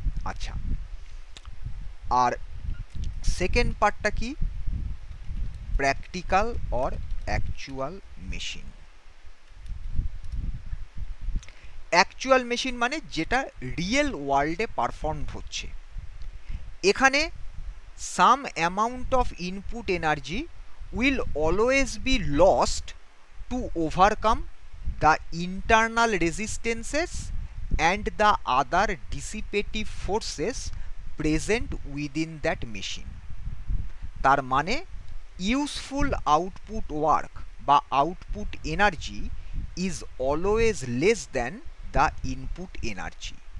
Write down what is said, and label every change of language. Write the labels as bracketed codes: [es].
[bn] আচ্ছা, আর সেকেন্ড পার্টটা কি? Practical or actual machine. Actual machine মানে যেটা রিয়েল ওয়ার্ল্ডে পারফর্ম হচ্ছে। [en] এখানে some amount of input energy will always be lost to overcome the internal resistances and the other dissipative forces present within that machine। তার মানে useful output work বা output energy is always less than the input energy.